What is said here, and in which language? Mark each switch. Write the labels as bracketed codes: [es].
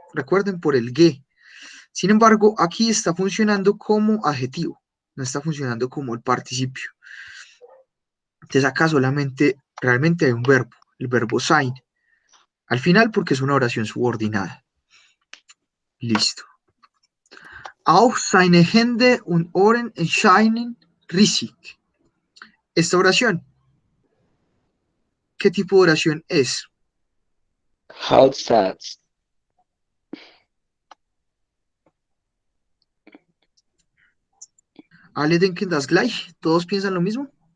[es] Recuerden, por el ge. Sin embargo, aquí está funcionando como adjetivo, no está funcionando como el participio. Entonces acá solamente, realmente hay un verbo, el verbo sein, al final porque es una oración subordinada. Listo. [de] Auf seine Hände und Ohren erscheinen riesig. [es] Esta oración, ¿qué tipo de oración es? [de] Hauptsatz. Alle denken das gleich. [es] ¿Todos piensan lo mismo?